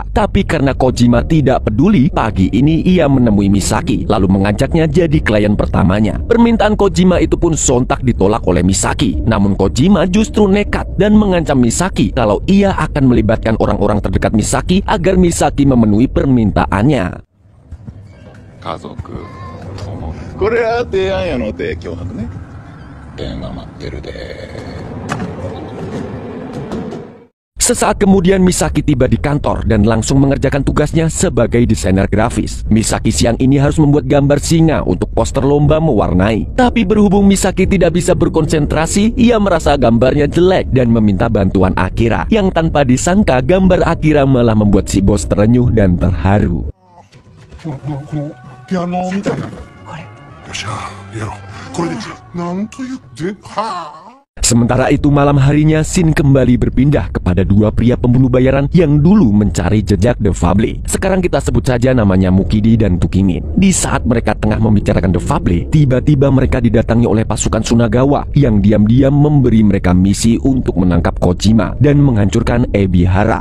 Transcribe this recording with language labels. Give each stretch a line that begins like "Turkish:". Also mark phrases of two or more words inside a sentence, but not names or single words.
Indonesian: Tapi karena Kojima tidak peduli, pagi ini ia menemui Misaki lalu mengajaknya jadi klien pertamanya. Permintaan Kojima itu pun sontak ditolak oleh Misaki. Namun Kojima justru nekat dan mengancam Misaki kalau ia akan melibatkan orang-orang terdekat Misaki agar Misaki memenuhi permintaannya.
Japanese: 家族友これは提案やのて脅迫ね電話待ってるで
Indonesian: Sesaat kemudian Misaki tiba di kantor dan langsung mengerjakan tugasnya sebagai desainer grafis. Misaki siang ini harus membuat gambar singa untuk poster lomba mewarnai. Tapi berhubung Misaki tidak bisa berkonsentrasi, ia merasa gambarnya jelek dan meminta bantuan Akira. Yang tanpa disangka gambar Akira malah membuat si bos terenyuh dan terharu.
Japanese: ピアノみたいなこれよっしゃやろうこれでなんと言ってはあ
Indonesian: Sementara itu malam harinya Shin kembali berpindah kepada dua pria pembunuh bayaran yang dulu mencari jejak The Fable. Sekarang kita sebut saja namanya Mukidi dan Tukimin. Di saat mereka tengah membicarakan The Fable, tiba-tiba mereka didatangi oleh pasukan Sunagawa yang diam-diam memberi mereka misi untuk menangkap Kojima dan menghancurkan Ebihara.